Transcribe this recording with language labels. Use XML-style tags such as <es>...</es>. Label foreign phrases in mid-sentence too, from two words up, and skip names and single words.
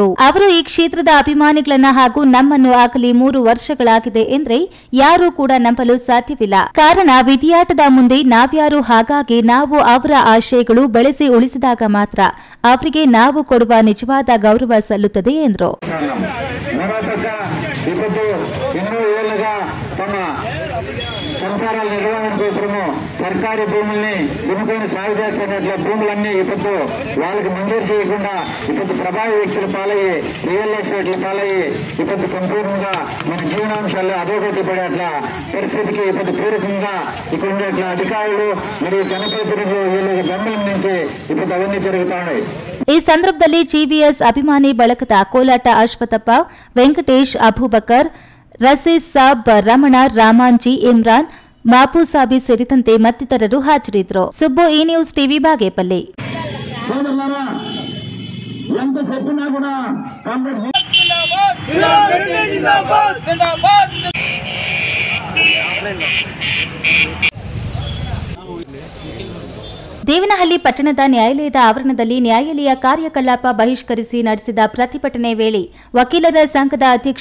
<kn>ಅವರು ಈ ಕ್ಷೇತ್ರದ ಅಭಿಮಾನಿಗಳನ್ನ ಹಾಗೂ ನಮ್ಮನ್ನು ಆಗಲಿ 3 ವರ್ಷಗಳಾಗಿದೆ ಎಂದ್ರೆ ಯಾರೂ ಕೂಡ ನಂಬಲು ಸಾಧ್ಯವಿಲ್ಲ. ಕಾರಣ ವಿಧಿಯಾಟದ ಮುಂದೆ ನಾವ್ಯಾರು, ಹಾಗಾಗಿ ನಾವು ಅವರ ಆಶಯಗಳು ಬೆಳೆಸಿ ಉಳಿಸಿದಾಗ ಮಾತ್ರ ಅವರಿಗೆ ನಾವು ಕೊಡುವ ನಿಜವಾದ ಗೌರವ ಸಲ್ಲುತ್ತದೆ ಎಂದರು.</kn> <te>సంసారాల నిర్వహణ కోసము సర్కారీ భూముల్ని కొనుక్కొని సాగు చేస్తున్నట్ల భూములన్నీ ఇప్పుడు వాళ్ళకి మంజూరు చేయకుండా ఇప్పుడు ప్రభావి వ్యక్తుల పాలయ్యి</te> <en>real estates</en> <te>పాలయ్యి ఇప్పుడు సంపూర్ణంగా మన జీవనాంశాల్లో అధోగతి పడే అట్లా పరిస్థితికి ఇప్పుడు పూర్వకంగా ఇక్కడ ఉండే అట్లా అధికారులు మరియు జనప్రతినిధులు వీళ్ళకి బెంబలం నుంచి ఇప్పుడు అవన్నీ జరుగుతున్నాయి.</te> <kn>ಈ ಸಂದರ್ಭದಲ್ಲಿ ಜಿವಿಎಸ್ ಅಭಿಮಾನಿ ಬಳಗದ ಕೋಲಾಟ ಅಶ್ವಥಪ್ಪ, ವೆಂಕಟೇಶ್, ಅಬೂಬಕರ್, ರಸೀಸ್ ಸಾಬ್, ರಮಣ, ರಾಮಾಂಜಿ, ಇಮ್ರಾನ್, ಮಾಪುಸಾಬಿ ಸೇರಿದಂತೆ ಮತ್ತಿತರರು ಹಾಜರಿದ್ದರು. ಸುಬ್ಬು, ಈ ನ್ಯೂಸ್ ಟಿವಿ, ಬಾಗೇಪಲ್ಲಿ. ದೇವನಹಳ್ಳಿ ಪಟ್ಟಣದ ನ್ಯಾಯಾಲಯದ ಆವರಣದಲ್ಲಿ ನ್ಯಾಯಾಲಯ ಕಾರ್ಯಕಲಾಪ ಬಹಿಷ್ಕರಿಸಿ ನಡೆಸಿದ ಪ್ರತಿಭಟನೆ ವೇಳೆ ವಕೀಲರ ಸಂಘದ ಅಧ್ಯಕ್ಷ</kn>